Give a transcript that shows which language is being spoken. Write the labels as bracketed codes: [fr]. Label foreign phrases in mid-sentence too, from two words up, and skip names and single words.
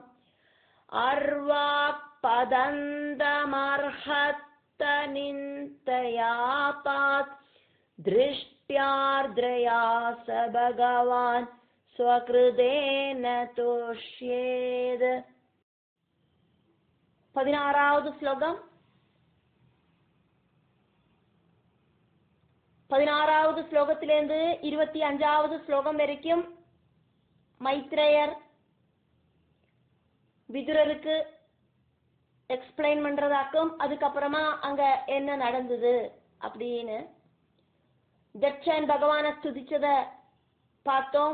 [sa] अर्वाक् पदन्तमर्हत्तनिन्तया पात्, दृष्ट्यार्द्रया स भगवान् स्वकृतेन तुष्येद. [ta] 16வது ஸ்லோகம். 16வது ஸ்லோகத்திலிருந்து 25வது ஸ்லோகம் வரைக்கும் மைத்ரேயர் விதுரருக்கு எக்ஸ்பிளைன் பண்றதாக்கும், அதுக்கப்புறமா அங்க என்ன நடந்தது அப்படின்னு தட்சன் பகவான ஸ்துதிச்சத பார்த்தோம்.